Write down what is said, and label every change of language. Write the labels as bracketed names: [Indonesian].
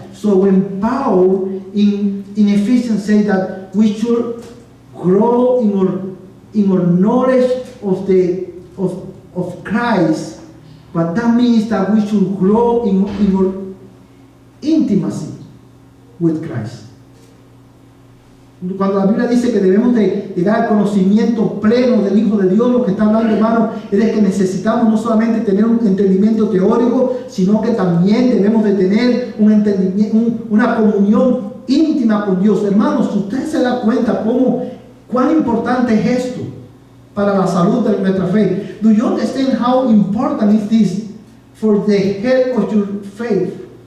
[English] So when Paul in Ephesians say that we should grow in our knowledge of Christ, but that means that we should grow in our intimacy with Christ. [Spanish] Cuando la Biblia dice que debemos de llegar al conocimiento pleno del Hijo de Dios, lo que está hablando, hermano, es de que necesitamos no solamente tener un entendimiento teórico, sino que también debemos de tener un entendimiento, una comunión íntima con Dios. Hermanos, usted se da cuenta cuán importante es esto para la salud de nuestra fe. [English] Do you understand how important is this for the health of your faith?